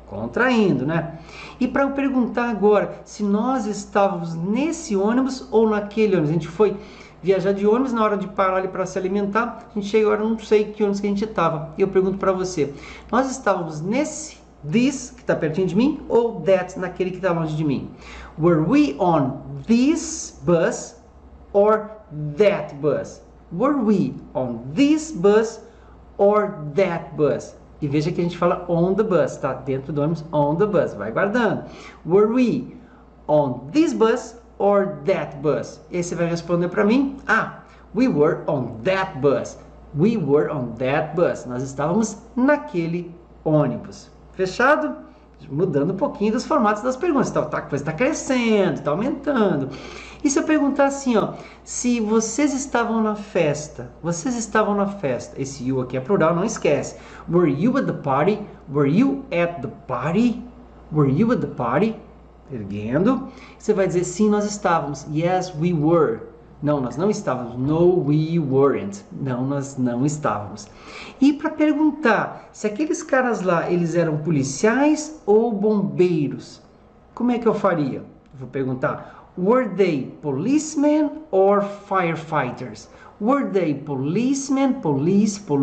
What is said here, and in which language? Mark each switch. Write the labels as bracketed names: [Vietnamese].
[Portuguese] Contraindo, né? E para eu perguntar agora, se nós estávamos nesse ônibus ou naquele ônibus. A gente foi viajar de ônibus, na hora de parar ali para se alimentar, a gente chega agora, não sei que ônibus que a gente estava. E eu pergunto para você, nós estávamos nesse, this, que está pertinho de mim, ou that, naquele que está longe de mim? [English] Were we on this bus or that bus? Were we on this bus or that bus? [Portuguese] E veja que a gente fala [English] on the bus, [Portuguese] tá? Dentro do ônibus, on the bus. Vai guardando. [English] Were we on this bus or that bus? [Portuguese] E aí você vai responder para mim. Ah, [English] we were on that bus. We were on that bus. [Portuguese] Nós estávamos naquele ônibus. Fechado? Mudando um pouquinho dos formatos das perguntas. Então, a coisa está crescendo, está aumentando. E se eu perguntar assim, ó, se vocês estavam na festa, esse you aqui é plural, não esquece. [English] Were you at the party? Were you at the party? Were you at the party? Erguendo. [Portuguese] Você vai dizer, sim, nós estávamos. [English] Yes, we were. [Portuguese] Não, nós não estávamos. [English] No, we weren't. [Portuguese] Não, nós não estávamos. E para perguntar se aqueles caras lá, eles eram policiais ou bombeiros, como é que eu faria? Eu vou perguntar, [English] were they policemen or firefighters? Were they policemen, police?